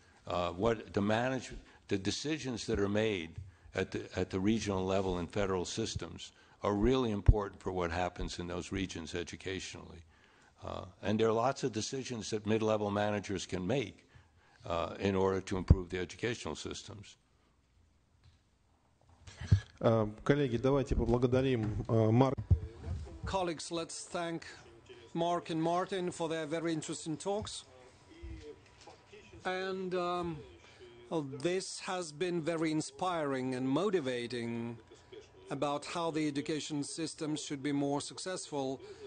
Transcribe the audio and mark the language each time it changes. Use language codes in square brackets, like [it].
[en] The decisions that are made at the regional level in federal systems are really important for what happens in those regions educationally. And there are lots of decisions that mid-level managers can make in order to improve the educational systems. [ru] Коллеги, давайте поблагодарим Марка. [en] Colleagues, let's thank Mark and Martin for their very interesting talks. And this has been very inspiring and motivating about how the education system should be more successful.